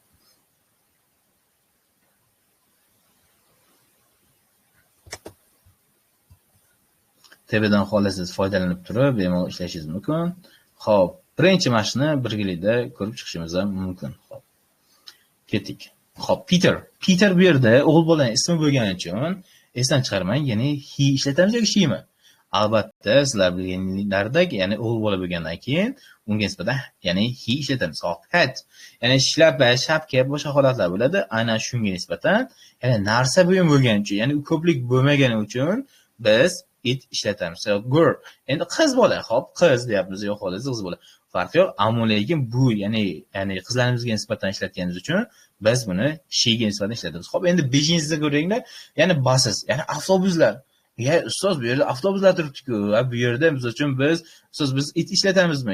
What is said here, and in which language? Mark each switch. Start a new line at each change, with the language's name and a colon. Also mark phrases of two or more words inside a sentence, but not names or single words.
Uzbek: Tepadan xohlasangiz foydalanib turib, bemalol ishlashingiz mumkin. Xo'p, birinchi mashqni birgalikda ko'rib chiqishimiz ham mumkin. Xo'p. Ketdik. Xo'p, Peter bu yerda o'g'il bolaning ismi bo'lgani uchun esdan chiqarmang, ya'ni he ishlatamiz yoki she mi? Albatta, sizlar bilganlaridek, ya'ni o'g'il bola bo'lgandan keyin unga nisbatan ya'ni he ishlatamiz. Hop, hat, ya'ni shlapa, shapka, boshqa holatlar bo'ladi. Aynan shunga nisbatan, ya'ni narsa buyum bo'lgani uchun, ya'ni ko'plik bo'lmagani uchun biz it ishlatamiz.
English: So, girl,
Uzbek: endi qiz bola, hop, qiz deyapmiz, yo'q xolos qiz bola. Farqi yo'q, ammo lekin bu ya'ni qizlarimizga nisbatan ishlatganimiz uchun biz buni she'ga nisbatan ishlatamiz. Hop, endi beshinchisiga ko'ringlar, ya'ni buses, ya'ni avtobuslar. Ya ustoz, bu yerda avtobuslar turibdi-ku. Bu yerda biz uchun biz it ishlatamizmi?